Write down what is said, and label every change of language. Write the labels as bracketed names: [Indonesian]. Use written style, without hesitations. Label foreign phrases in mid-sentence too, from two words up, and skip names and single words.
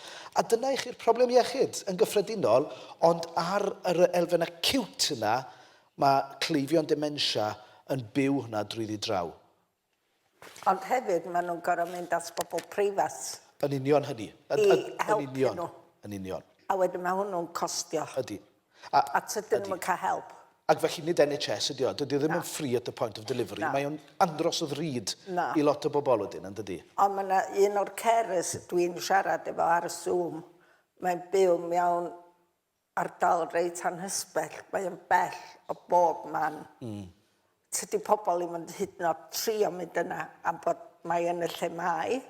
[Welsh] A dyna i chi'r problem iechyd yn gyffredinol, ond ar yr elfen acute yna, mae cleifion dementia yn byw hwnna drwyddi draw. Ond hefyd, maen nhw'n gorfod mynd at bobl preifat. Yn union hynny. I helpu nhw. Yn union. A wedyn mae hwnnw'n costio. Ydy. A tydyn nhw'n cael help. Ac felly nid NHS ydy o. Dydy o ddim yn [English] free at the point of delivery. [Welsh] Mae o'n andros o ddrud i lot o bobl wedyn, yn dydy. Ond mae yna un o'r carers dwi'n siarad efo ar y Zoom. Mae'n byw mewn ardal reit anhysbell. Mae'n bell o bob man. Tydy pobl i mynd hyd yn oed trio mynd yna am bod mae yn y lle mae.